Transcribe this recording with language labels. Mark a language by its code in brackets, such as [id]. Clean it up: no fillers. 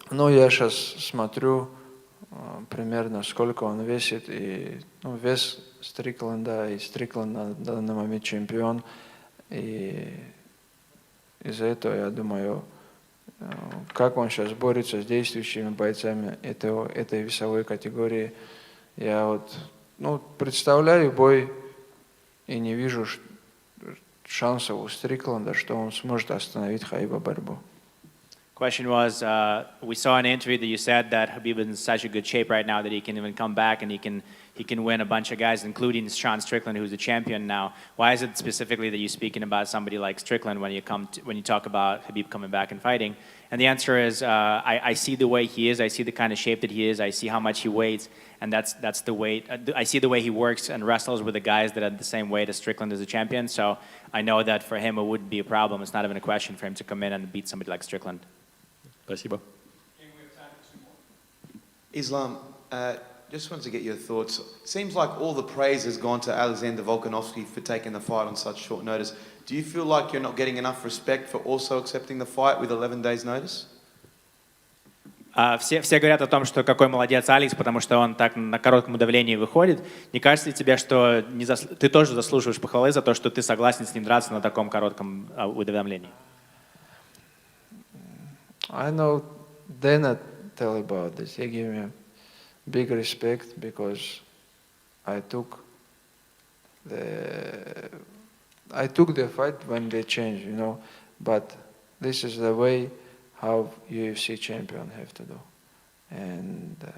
[ru] Ну, я сейчас смотрю примерно сколько он весит, и вес Стрикленда, и Стрикланд на данный момент чемпион, и из-за этого я думаю, как он сейчас борется с действующими бойцами этой весовой категории. Я представляю бой и не вижу шансов у Стрикленда, что он сможет остановить Хабиба борьбу. [en] Question was, we saw in an interview that you said that Habib is in such a good shape right now that he can even come back and he can win a bunch of guys, including Sean Strickland, who's a champion now. Why is it specifically that you're speaking about somebody like Strickland when you talk about Habib coming back and fighting? And the answer is, I see the way he is, I see the kind of shape that he is, I see how much he weighs, and that's the weight. I see the way he works and wrestles with the guys that are the same weight as Strickland as a champion. So I know that for him it wouldn't be a problem. It's not even a question for him to come in and beat somebody like Strickland. [ru] Спасибо. [en] Islam, just wanted to get your thoughts. Seems like all the praise has gone to Alexander Volkanovski for taking the fight on such short notice. Do you feel like you're not getting enough respect for also accepting the fight with 11 days notice? [ru] Все говорят о том, что какой молодец Алекс, потому что он так на коротком давлении выходит. Не кажется ли тебе, что ты тоже заслуживаешь похвалы за то, что ты согласен с ним драться на таком коротком уведомлении? [en] I know they not tell about this. They give me big respect because I took the fight when they changed, But this is the way how UFC champion have to do, and